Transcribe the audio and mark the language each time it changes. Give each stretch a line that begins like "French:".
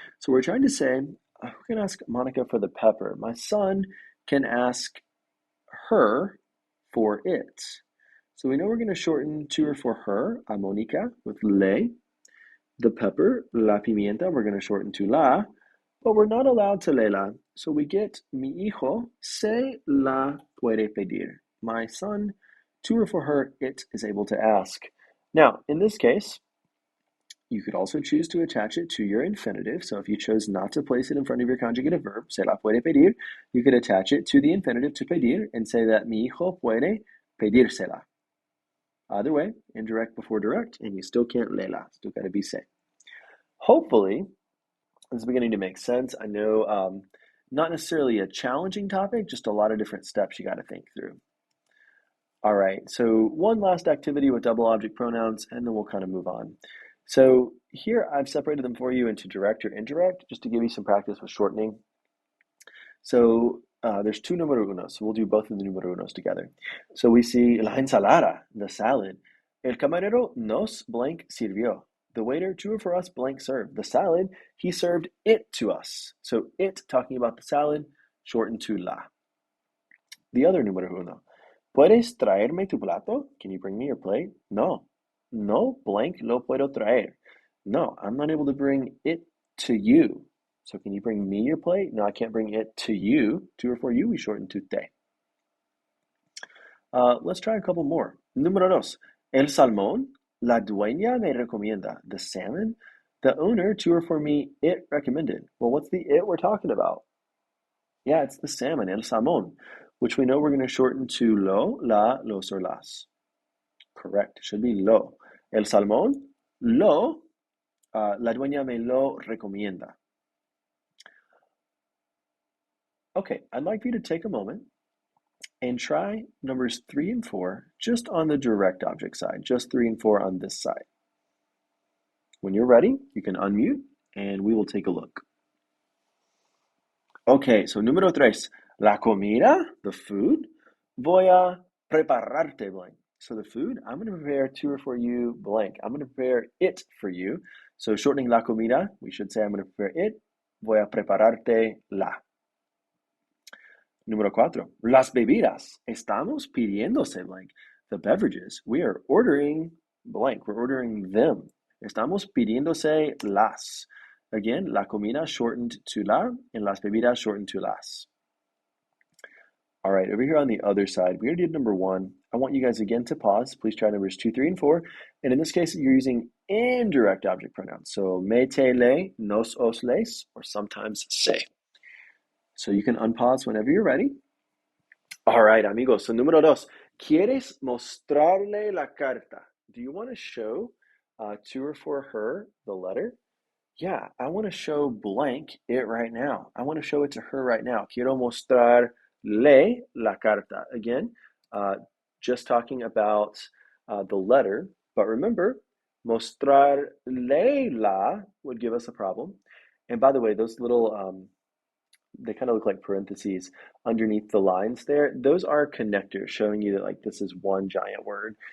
English: So we're trying to say, who can ask Monica for the pepper? My son can ask her for it. So we know we're going to shorten to or for her, a Monica, with le. The pepper,
Spanish: la pimienta,
English: we're going to shorten to la, but we're not allowed to lela. So we get
Spanish: mi hijo se la puede pedir.
English: My son, to or for her, it is able to ask. Now, in this case, you could also choose to attach it to your infinitive. So if you chose not to place it in front of your conjugative verb,
Spanish: se la puede pedir,
English: you could attach it to the infinitive to pedir and say that
Spanish: mi hijo puede pedírsela.
English: Either way, indirect before direct, and you still can't lela. Still got to be se. Hopefully, this is beginning to make sense. I know not necessarily a challenging topic, just a lot of different steps you got to think through. All right, so one last activity with double object pronouns, and then we'll kind of move on. So here I've separated them for you into direct or indirect, just to give you some practice with shortening. So there's two numero unos, so we'll do both of the numero unos together. So we see la ensalada, the salad.
Spanish: El camarero nos blank sirvió.
English: The waiter, to or for us, blank served. The salad, he served it to us. So it, talking about the salad, shortened to la. The other numero uno.
Spanish: ¿Puedes traerme tu plato?
English: Can you bring me your plate? No.
Spanish: No blank lo puedo traer.
English: No, I'm not able to bring it to you. So can you bring me your plate? No, I can't bring it to you. To or for you, we shorten to te. Let's try a couple more. Número dos.
Spanish: El salmón, la dueña me recomienda.
English: The salmon, the owner, to or for me, it recommended. Well, what's the it we're talking about? Yeah, it's the salmon,
Spanish: el salmón,
English: which we know we're going to shorten to lo, la, los, or las. Correct. It should be lo.
Spanish: El salmón, lo, la dueña me lo recomienda.
English: Okay, I'd like for you to take a moment and try numbers 3 and 4 just on the direct object side, just 3 and 4 on this side. When you're ready, you can unmute and we will take a look. Okay, so
Spanish: número 3, la comida,
English: the food,
Spanish: voy a prepararte blank.
English: So the food, I'm going to prepare to or for you blank. I'm going to prepare it for you. So shortening la comida, we should say I'm going to prepare it.
Spanish: Voy a prepararte la. Número 4, las bebidas. Estamos pidiéndose blank.
English: The beverages, we are ordering blank. We're ordering them.
Spanish: Estamos pidiéndose las.
English: Again, la comida shortened to la, and las bebidas shortened to las. All right, over here on the other side, we already did number 1. I want you guys again to pause. Please try numbers 2, 3, and 4. And in this case, you're using indirect object pronouns. So me, te, le, nos, os, les, or sometimes se. So you can unpause whenever you're ready. All right, amigos.
Spanish: So número 2, ¿quieres mostrarle la carta?
English: Do you want to show to or for her the letter? Yeah, I want to show blank it right now. I want to show it to her right now.
Spanish: Quiero mostrarle la carta.
English: Again, just talking about the letter. But remember,
Spanish: mostrarle la
English: would give us a problem. And by the way, those little they kind of look like parentheses underneath the lines there. Those are connectors showing you that like this is one giant word.